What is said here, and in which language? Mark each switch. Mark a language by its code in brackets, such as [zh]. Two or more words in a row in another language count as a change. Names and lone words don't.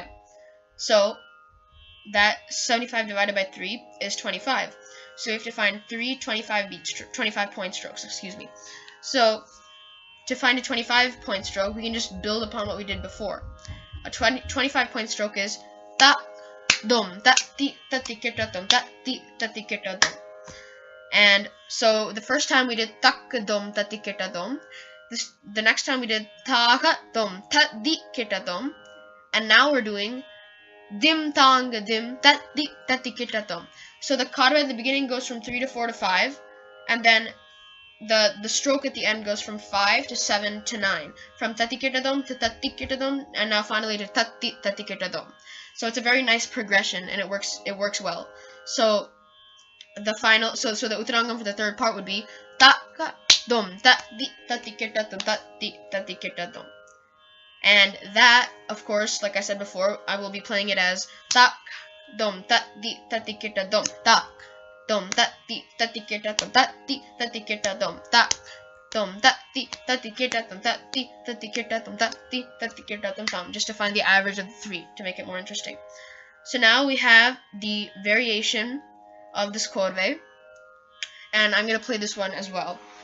[en] So that 75 divided by 3 is 25. So we have to find 3 25-point strokes, So to find a 25-point stroke, we can just build upon what we did before. A 25-point stroke is ta dum ta ti ta ti kita dum ta ti ta ti kita dum. And so the first time we did tak dum ta ti kita dum. The next time we did ta dum ta di kita dum. And now we're doing dim tang dim ta di ta ti kita dum. So the kadve at the beginning goes from 3 to 4 to 5, and then the stroke at the end goes from 5 to 7 to 9, from tatikitadom to tatikitadom, and now finally to tatikitadom. So it's a very nice progression, and it works well. So the final, so the Uttarangam for the third part would be ta-ka-dom, ta-di-tatikitadom, ta-di-tatikitadom. And that, of course, like I said before, I will be playing it as tak-dom, ta-di-tatikitadom, tak. Dom ta ti ta ti kita dom ta ti ta ti kita dom ta dom ta ti ta ti kita dom ta ti ta ti kita dom ta ti ta ti kita dom tam, just to find the average of the 3 to make it more interesting. So now we have the variation of this kadve, and I'm gonna play this one as well.